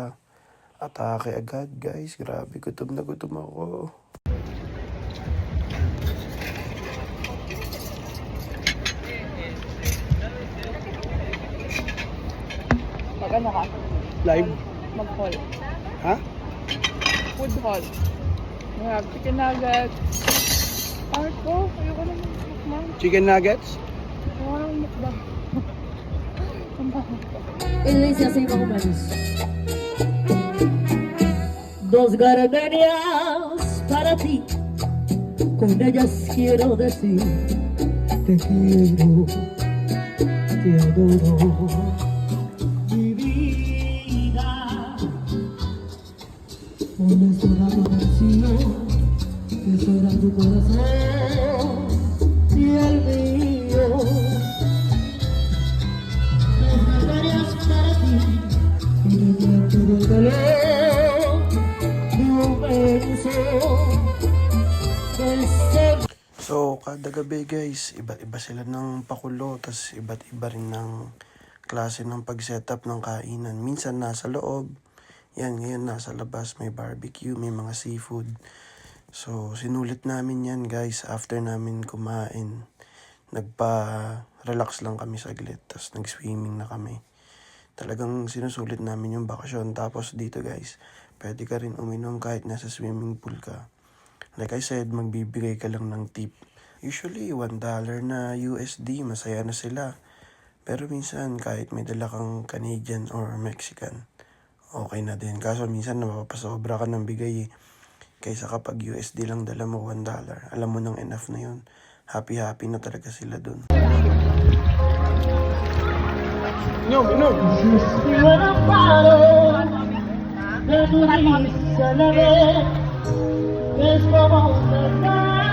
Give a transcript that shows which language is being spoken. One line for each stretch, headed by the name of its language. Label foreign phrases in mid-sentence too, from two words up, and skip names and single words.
Filipino: Atake agad guys, grabe gutom na gutom ako. Mag ano ka? Live? Mag-haul. Ha?
English: Food haul. We have chicken nuggets.
Filipino: Arko, ayoko na mag-mukbang.
English: Chicken nuggets?
Filipino: Ayoko na mag-mukbang.
Spanish: Él dice así más o menos. Dos gardenias para ti, con ellas quiero decir te quiero, te adoro, mi vida. Pones toda tu atención, que será tu corazón y el mío. Dos gardenias para ti, y te todo el calor de un beso.
Filipino: So kada gabi guys, iba't iba sila ng pakulo, tas iba't iba rin ng klase ng pag-setup ng kainan. Minsan nasa loob, yan ngayon nasa labas, may barbecue, may mga seafood. So sinulit namin yan guys after namin kumain. Nagpa-relax lang kami saglit, tas nag-swimming na kami. Talagang sinusulit namin yung bakasyon. Tapos dito guys, pwede ka rin uminom kahit nasa
English: swimming pool
Filipino: ka.
English: Like I said,
Filipino: magbibigay ka lang ng tip. Usually, $1 na USD, masaya na sila. Pero minsan, kahit may dala kang
English: Canadian or Mexican,
Filipino: okay na din. Kaso minsan, napapasobra ka ng bigay eh. Kaysa kapag USD lang dala mo $1, alam mo nang enough na yun. Happy-happy na talaga sila dun. Inom.
Spanish: Si no paro de tu risa la vez, es como un